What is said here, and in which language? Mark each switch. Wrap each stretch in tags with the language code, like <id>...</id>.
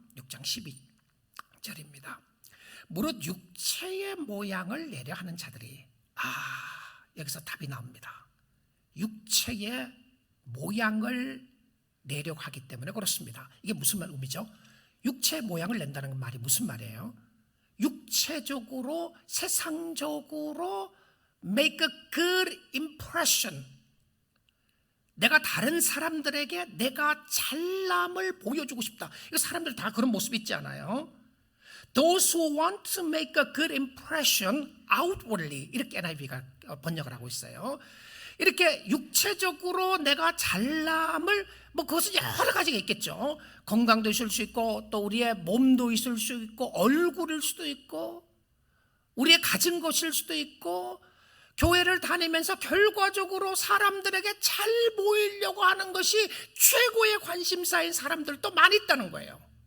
<ko>6장 12절입니다. 무릇 육체의 모양을 내려 하는 자들이 여기서 답이 나옵니다. 육체의 모양을 내려고 하기 때문에 그렇습니다. 이게 무슨 의미죠? 육체의 모양을 낸다는 말이 무슨 말이에요? 육체적으로 세상적으로</ko> <en>make a good impression.</en> <ko>내가 다른 사람들에게 내가 잘남을 보여주고 싶다. 이거 사람들 다 그런 모습 있지 않아요?</ko> <en>Those who want to make a good impression outwardly,</en> <ko>이렇게 NIV가 번역을 하고 있어요. 이렇게 육체적으로 내가 잘남을 그것은 여러 가지가 있겠죠. 건강도 있을 수 있고 또 우리의 몸도 있을 수 있고 얼굴일 수도 있고 우리의 가진 것일 수도 있고 교회를 다니면서 결과적으로 사람들에게 잘 보이려고 하는 것이 최고의 관심사인 사람들도 많이 있다는 거예요.</ko>